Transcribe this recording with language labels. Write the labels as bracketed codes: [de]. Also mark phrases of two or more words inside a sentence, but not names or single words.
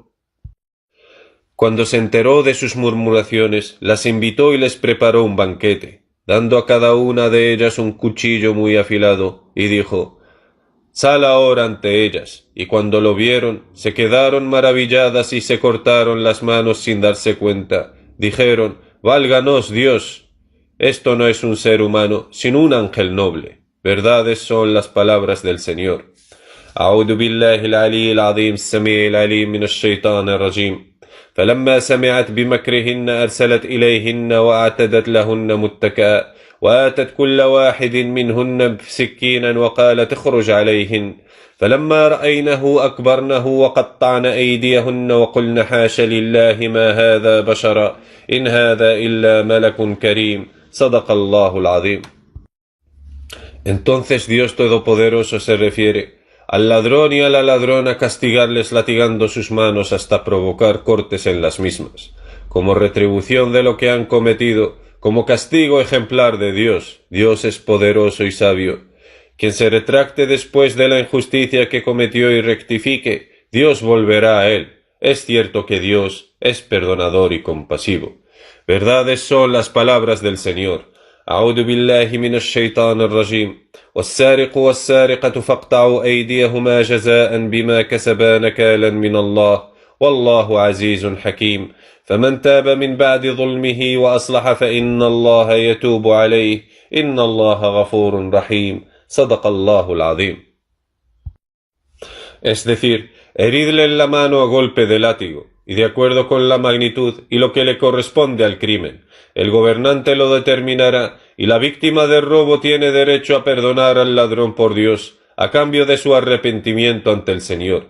[es] Cuando se enteró de sus murmuraciones, las invitó y les preparó un banquete, dando a cada una de ellas un cuchillo muy afilado, y dijo: «Sal ahora ante ellas». Y cuando lo vieron, se quedaron maravilladas y se cortaron las manos sin darse cuenta. Dijeron: «Válganos Dios, esto no es un ser humano, sino un ángel noble». Verdades son las palabras del Señor. [ar] أعوذ بالله العلي العظيم السميع العليم من الشيطان الرجيم فلما سمعت بمكرهن أرسلت إليهن وأعتدت لهن متكئا وآتت كل واحد منهن سكينا وقالت اخرج عليهن فلما رأينه أكبرنه وقطعن أيديهن وقلن حاش لله ما هذا بشرا إن هذا إلا ملك كريم صدق الله العظيم. [es] Entonces Dios Todopoderoso se refiere al ladrón y a la ladrona castigarles latigando sus manos hasta provocar cortes en las mismas, como retribución de lo que han cometido, como castigo ejemplar de Dios. Dios es poderoso y sabio. Quien se retracte después de la injusticia que cometió y rectifique, Dios volverá a él. Es cierto que Dios es perdonador y compasivo. Verdades son las palabras del Señor. [ar] أعوذ بالله من الشيطان الرجيم والسارق والسارقة فاقطعوا أيديهما جزاء بما كسبا نكالا من الله والله عزيز حكيم فمن تاب من بعد ظلمه وأصلح فإن الله يتوب عليه إن الله غفور رحيم صدق الله العظيم. [es] Es decir, heridle en la mano a golpe de látigo, y de acuerdo con la magnitud y lo que le corresponde al crimen. El gobernante lo determinará, y la víctima del robo tiene derecho a perdonar al ladrón por Dios, a cambio de su arrepentimiento ante el Señor.